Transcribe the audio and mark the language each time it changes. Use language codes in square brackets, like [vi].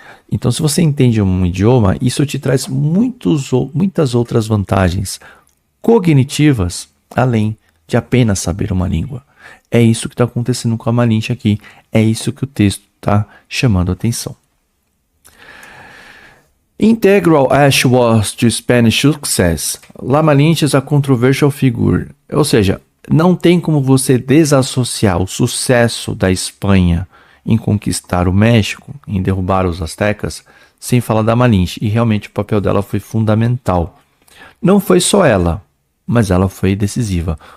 [pt] Então, se você entende um idioma, isso te traz muitas outras vantagens cognitivas, além de apenas saber uma língua. É isso que está acontecendo com a Malinche aqui. É isso que o texto está chamando a atenção. [en] Integral as was to Spanish success, La Malinche is a controversial figure. [pt] Ou seja, não tem como você desassociar o sucesso da Espanha em conquistar o México, em derrubar os astecas, sem falar da Malinche. E realmente o papel dela foi fundamental. Não foi só ela, mas ela foi decisiva.